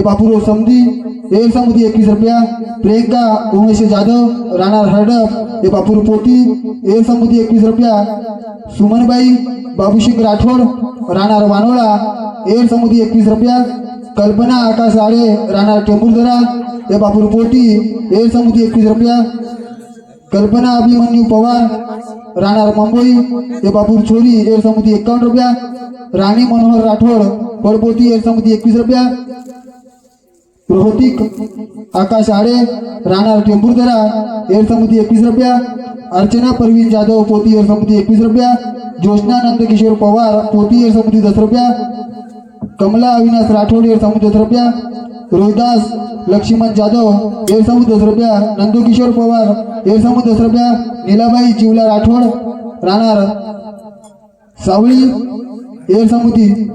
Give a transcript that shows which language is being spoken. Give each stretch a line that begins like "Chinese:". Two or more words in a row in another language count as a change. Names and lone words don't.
Lambadi: बापूरो समधी एर समिती 21 रुपया प्रियंका उमेश जाधव राणा हरडप हे बापूरो पोटी एर समिती 21 रुपया सुमनबाई बाबूसिंग राठोड राहणार वानोळा एर समिती 21 रुपया कल्पना आकाश आडे राहणार टेंबुरदरा हे बापूरो पोटी एर समिती 21 रुपया कल्पना अभिमन्यू पवार राहणार मुंबई हे बापूर छोरी एर समिती 51 रुपया राणी मनोहर राठोड पडपोती एर समिती 21 रुपया रोहतिक आकाश आडे राहणार टेंबुरदरा एर समिती 21 रुपया अर्चना परवीन जाधव पोती एर समिती 21 रुपया ज्योत्ना नंदकिशोर पवार पोती एर समिती 10 रुपया कमला अविनाश राठोड एर समिती 10 रुपया रोहिदास लक्ष्मण जाधव एर समिती 10 रुपया नंदकिशोर पवार एर समिती 10 रुपया नीलाबाई जिवला राठोड राहणार सावळी एर समिती